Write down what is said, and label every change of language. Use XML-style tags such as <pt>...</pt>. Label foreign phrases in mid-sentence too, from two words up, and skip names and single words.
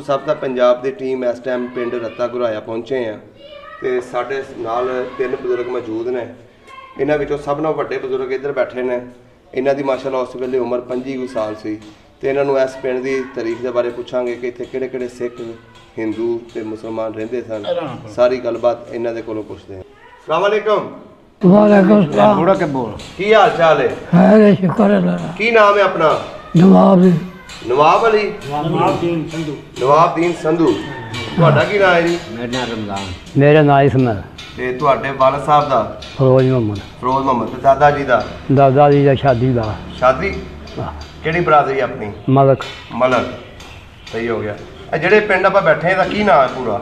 <pa>ਸਬ ਦਾ ਪੰਜਾਬ ਦੀ ਟੀਮ ਇਸ ਟਾਈਮ ਪਿੰਡ ਰੱਤਾ ਗੁਰਾਇਆ ਪਹੁੰਚੇ ਹੈਂ, ਤੋ ਸਾਡੇ ਨਾਲ 3 ਬਜ਼ੁਰਗ ਮੌਜੂਦ ਨੇ। ਇਨ੍ਹਾਂ ਵਿਚੋਂ ਸਬ ਨਾਲੋਂ ਵੱਡੇ ਬਜ਼ੁਰਗ ਇਧਰ ਬੈਠੇ ਨੇ। ਇਨ੍ਹਾਂ ਦੀ ਮਾਸ਼ਾਅੱਲਾਹ ਉਸ ਵੇਲੇ ਉਮਰ 25 ਸਾਲ ਸੀ। ਤੋ ਇਨ੍ਹਾਂ ਨੂੰ ਇਸ ਪਿੰਡ ਕੀ ਤਾਰੀਖ ਕੇ ਬਾਰੇ ਪੁੱਛਾਂਗੇ ਕਿ ਇੱਥੇ ਕਿਹੜੇ-ਕਿਹੜੇ ਸਿੱਖ, ਹਿੰਦੂ ਤੇ ਮੁਸਲਮਾਨ ਰਹਿੰਦੇ ਸਨ। ਸਾਰੀ ਗੱਲਬਾਤ ਇਨ੍ਹਾਂ ਦੇ ਕੋਲੋਂ ਪੁੱਛਦੇ ਹੈਂ।</pa> <ar>السلام عليكم. وعليكم السلام.</ar> <pa>ਕੀ ਹਾਲ ਚਾਲ ਹੈ? ਖੈਰ ਸ਼ੁਕਰ ਅੱਲਾਹ। ਕੀ ਨਾਮ ਹੈ ਅਪਣਾ? नवाब। नवाब अली। नवाबदीन संधू। ਤੁਹਾਡਾ ਕੀ ਨਾਮ ਹੈ ਜੀ? ਮੇਰਾ ਨਾਮ ਰਮਜ਼ਾਨ। ਮੇਰਾ ਨਾਮ ਇਸਮਾਇਲ। ਤੇ ਤੁਹਾਡੇ ਵਾਲਦ ਸਾਹਿਬ ਦਾ? ਫਰੋਜ਼ ਮੁਹੰਮਦ। ਫਰੋਜ਼ ਮੁਹੰਮਦ। ਤੇ ਦਾਦਾ ਜੀ ਦਾ? ਦਾਦਾ ਜੀ ਦਾ ਸ਼ਾਦੀ ਦਾ। ਸ਼ਾਦੀ ਕਿਹੜੀ ਬਰਾਦਰੀ ਆਪਣੀ? ਮਲਕ। ਮਲਕ। ਸਹੀ ਹੋ ਗਿਆ। ਇਹ ਜਿਹੜੇ ਪਿੰਡ ਆਪਾਂ ਬੈਠੇ ਇਹਦਾ ਕੀ ਨਾਮ ਹੈ ਪੂਰਾ?</pa>